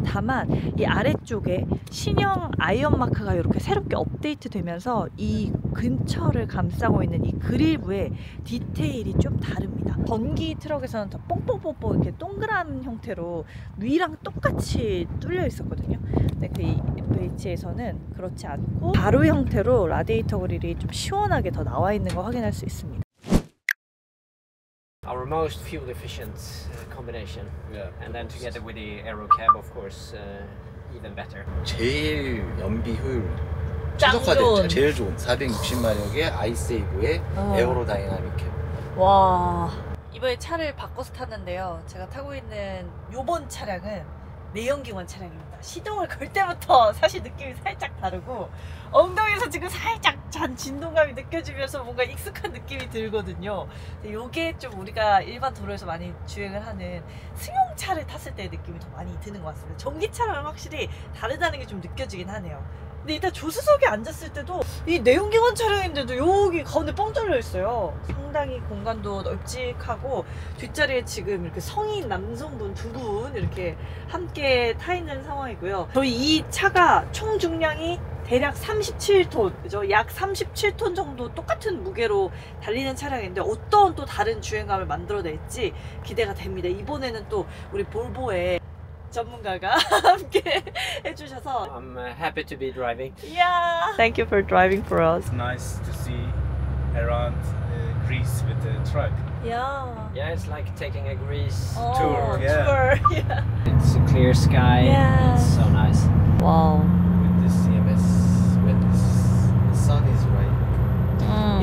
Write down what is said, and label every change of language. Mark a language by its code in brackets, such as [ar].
[ko] 다만 이 아래쪽에 신형 아이언 마크가 이렇게 새롭게 업데이트 되면서 이 근처를 감싸고 있는 이 그릴부의 디테일이 좀 다릅니다. 전기 트럭에서는 더 뽕뽕뽕뽕 이렇게 동그란 형태로 위랑 똑같이 뚫려 있었거든요. 근데 그 FH에서는 그렇지 않고 가로 형태로 라디에이터 그릴이 좀 시원하게 더 나와 있는 거 확인할 수 있습니다. [en] Our most fuel efficient combination, and then together with the aero cab, of course, even better. [ko] 제일 연비 효율 짱 최적화된 좋은. 차, 제일 좋은 460마력의 아이세이브의 에어로 다이나믹 캡. 와, 이번에 차를 바꿔서 탔는데요. 제가 타고 있는 요번 차량은 내연기관 차량입니다. 시동을 걸 때부터 사실 느낌이 살짝 다르고 엉덩이에서 지금 살짝 잔 진동감이 느껴지면서 뭔가 익숙한 느낌이 들거든요. 이게 좀 우리가 일반 도로에서 많이 주행을 하는 승용차를 탔을 때의 느낌이 더 많이 드는 것 같습니다. 전기차랑은 확실히 다르다는 게 좀 느껴지긴 하네요. 근데 일단 조수석에 앉았을 때도 이 내연기관 차량인데도 여기 가운데 뻥 뚫려 있어요. 상당히 공간도 널찍하고 뒷자리에 지금 이렇게 성인 남성분 두 분 이렇게 함께 타 있는 상황이고요. 저희 이 차가 총 중량이 대략 37톤, 그죠? 약 37톤 정도 똑같은 무게로 달리는 차량인데 어떤 또 다른 주행감을 만들어낼지 기대가 됩니다. 이번에는 또 우리 볼보의 전문가가 함께 해주셔서 [en] I'm happy to be driving. Yeah. Thank you for driving for us. It's nice to see around Greece with the truck. Yeah. Yeah, it's like taking a Greece Oh, tour. yeah. tour. Yeah. It's a clear sky. Yeah. It's so nice. Wow. With the CMS, when the sun is right,